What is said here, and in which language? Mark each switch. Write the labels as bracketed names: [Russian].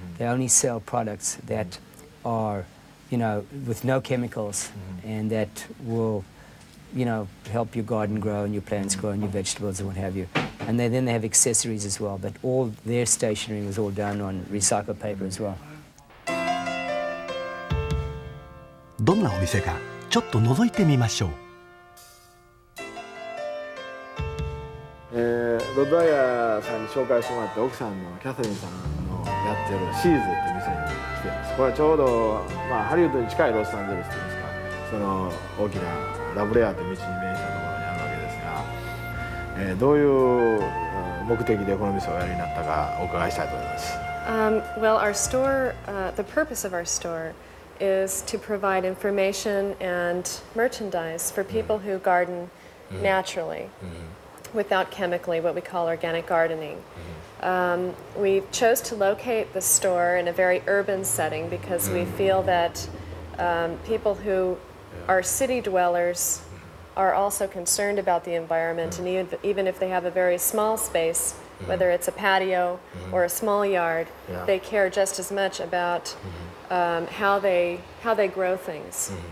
[English] They only sell products that are, with no chemicals, and that will, help your garden grow and your plants grow and your vegetables and what have you. And then they have accessories as well, but all their stationery was all done on recycled paper as well. [Japanese] どんなお店かちょっと覗いてみましょう。ロッドダイヤーさんに紹介してもらって、奥さんのキャサリンさんのやってるシーズっていう店に来ています。これはちょうど、ハリウッドに近いロサンゼルスといいますか、その大きなラブレアという道に面したところにあるわけですが、どういう目的でこの店をおやりになったかお伺いしたいと思います。 [English] Well, our store, the purpose of our store is to provide information and merchandise for people who garden naturally. without chemically, what we call organic gardening. We chose to locate the store in a very urban setting because we feel that people who are city dwellers are also concerned about the environment, and even if they have a very small space, whether it's a patio or a small yard, they care just as much about how they grow things.